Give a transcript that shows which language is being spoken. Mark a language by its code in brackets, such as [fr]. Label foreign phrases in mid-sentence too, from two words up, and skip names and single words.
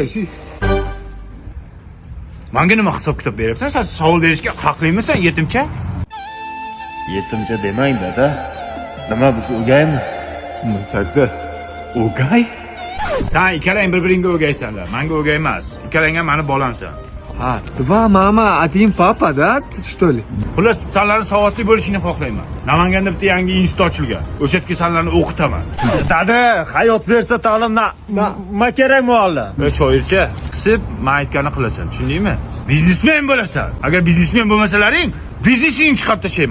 [uz] Menga nima hisob kitob beryapsan? Sen savol berishga haqlimisan, yetimcha? Yetimcha demang dada. Nima biz o'gaymi? Muchakda. O'gay? Sen ikkalang bir-biringga o'gaysanlar. Menga o'gay emas. Ikkalang ham meni bolamsan. Ha, [ru] два мама, один папа, да? Что ли? [uz] Xullas, senlarning savodli bo'lishini xohlayman. Namanganda bitta yangi institut ochilgan. O'sha yerga senlarni o'qitaman. Dada, hayot bersa ta'lim ma kerak muallim. Shoircha, qisib, men aytganini qilasan, tushundingmi? Biznesmen bo'lasan. Agar biznesmen bo'lmasalaring, biznesingni chiqarib tashlayman.